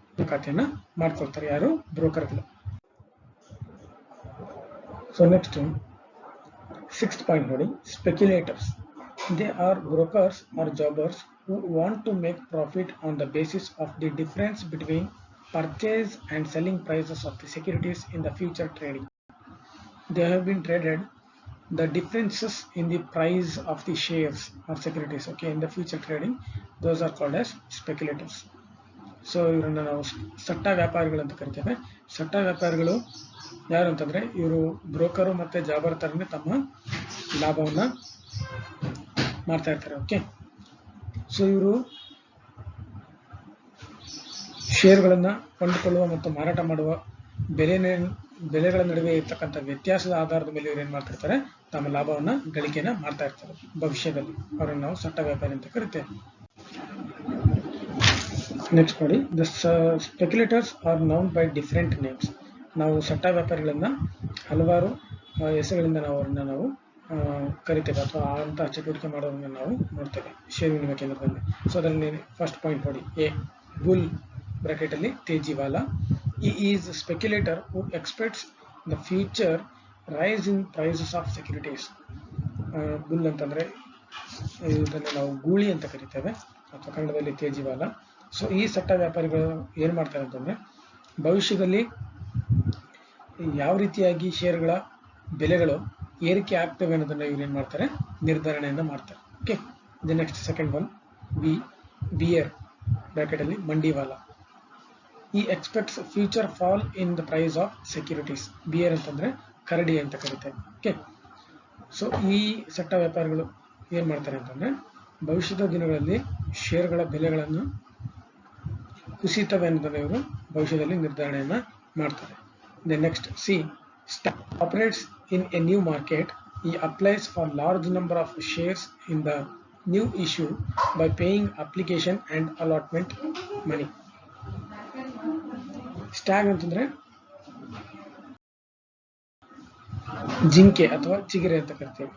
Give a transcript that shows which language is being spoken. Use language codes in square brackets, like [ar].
[kn] ಖಾತೆಯನ್ನ ಮಾಡ್ಕೊಳ್ತಾರೆ ಯಾರು ಬ್ರೋಕರ್ಗಳು. [en] So next 6th point ನೋಡಿ, speculators. They are brokers or jobbers who want to make profit on the basis of the difference between purchase and selling prices of the securities in the future trading. They have been traded the differences in the price of the shares or securities, okay, in the future trading. Those are called as speculators. [kn] So ಇವರನ್ನ ನಾವು ಸಟ್ಟ ವ್ಯಾಪಾರಿಗಳು ಅಂತ ಕರಿತೇವೆ. ಸಟ್ಟ ವ್ಯಾಪಾರಿಗಳು ಯಾರು ಅಂತಂದ್ರೆ ಇವರು broker ಮತ್ತೆ ಜಾಬರ್ ತರನೇ ತಮ್ಮ ಲಾಭವನ್ನ ಮಾಡ್ತಾ ಇರ್ತಾರೆ. ಓಕೆ, ಸೊ ಇವರು ಶೇರ್ಗಳನ್ನ ಕೊಂಡುಕೊಳ್ಳುವ ಮತ್ತು ಮಾರಾಟ ಮಾಡುವ ಬೆಲೆಗಳ ನಡುವೆ ಇರ್ತಕ್ಕಂಥ ವ್ಯತ್ಯಾಸದ ಆಧಾರದ ಮೇಲೆ ಇವರು ಏನ್ ಮಾಡ್ತಿರ್ತಾರೆ, ತಮ್ಮ ಲಾಭವನ್ನ ಗಳಿಕೆಯನ್ನ ಮಾಡ್ತಾ ಇರ್ತಾರೆ. ಭವಿಷ್ಯದಲ್ಲಿ ಅವರನ್ನು ನಾವು ಸಟ್ಟ ವ್ಯಾಪಾರಿ ಅಂತ ಕರಿತೇವೆ. [en] Next ನೋಡಿ, the speculators are known by different names. [kn] ನಾವು ಸಟ್ಟ ವ್ಯಾಪಾರಿಗಳನ್ನ ಹಲವಾರು ಹೆಸರುಗಳಿಂದ ನಾವು ಕರಿತೇವೆ ಅಥವಾ ಅಂತಹ ಚಟುವಟಿಕೆ ಮಾಡೋದನ್ನ ನಾವು ನೋಡ್ತೇವೆ ಷೇರು ವಿನಿಮಯ ಕೇಂದ್ರದಲ್ಲಿ. [en] So ಅದರಲ್ಲಿ first point ನೋಡಿ, A bull bracket ಅಲ್ಲಿ ತೇಜಿವಾಲಾ. He is a speculator who expects the future rise in prices of securities. [kn] Bull ಅಂತಂದ್ರೆ ಇದನ್ನು ನಾವು ಗೂಳಿ ಅಂತ ಕರಿತೇವೆ ಅಥವಾ ಕನ್ನಡದಲ್ಲಿ ತೇಜಿವಾಲಾ. ಸೊ ಈ ಸಟ್ಟ ವ್ಯಾಪಾರಿಗಳು ಏನ್ ಮಾಡ್ತಾರೆ ಅಂತಂದ್ರೆ, ಭವಿಷ್ಯದಲ್ಲಿ ಯಾವ ರೀತಿಯಾಗಿ ಷೇರುಗಳ ಬೆಲೆಗಳು ಏರಿಕೆ ಆಗ್ತವೆ ಅನ್ನೋದನ್ನ ಇವ್ರು ಏನ್ ಮಾಡ್ತಾರೆ, ನಿರ್ಧಾರಣೆಯನ್ನ ಮಾಡ್ತಾರೆ. [en] Okay, the next second one, bear bracket ಅಲ್ಲಿ ಮಂಡಿವಾಲಾ. He expects future fall in the price of securities. [kn] Beer ಅಂತಂದ್ರೆ ಕರಡಿ ಅಂತ ಕರಿತೇವೆ. ಓಕೆ, ಸೊ ಈ ಸಟ್ಟ ವ್ಯಾಪಾರಿಗಳು ಏನ್ ಮಾಡ್ತಾರೆ ಅಂತಂದ್ರೆ, ಭವಿಷ್ಯದ ದಿನಗಳಲ್ಲಿ ಷೇರುಗಳ ಬೆಲೆಗಳನ್ನು ಕುಸಿತವೆ ಅನ್ನೋದನ್ನ ಇವರು ಭವಿಷ್ಯದಲ್ಲಿ ನಿರ್ಧಾರಣೆಯನ್ನ ಮಾಡ್ತಾರೆ. [en] The next C, stag operates in a new market. He applies for large number of shares in the new issue by paying application and allotment money. [kn] ಸ್ಟಾಗ್ ಅಂತಂದ್ರೆ ಜಿಂಕೆ ಅಥವಾ ಚಿಗರೆ ಅಂತ ಕರಿತೇವೆ.